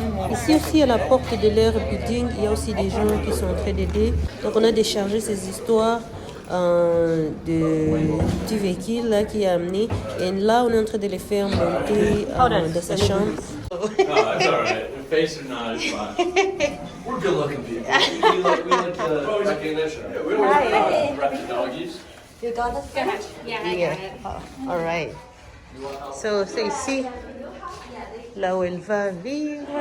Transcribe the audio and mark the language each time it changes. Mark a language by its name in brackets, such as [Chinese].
[French] Ici aussi à la porte de leur building, il y a aussi des gens qui sont en train d'aider. Donc on a déchargé ces histoires du véhicule là, qui a amené. Et là on est en train de les faire monter dans sa chambre. [English] Oh, that's all right. Face or not, it's fine. We're good looking people. We like recognition. Yeah, we don't rep the doggies. You got it? Yeah, I got it. All right. [French] So c'est ici, là où elle va vivre.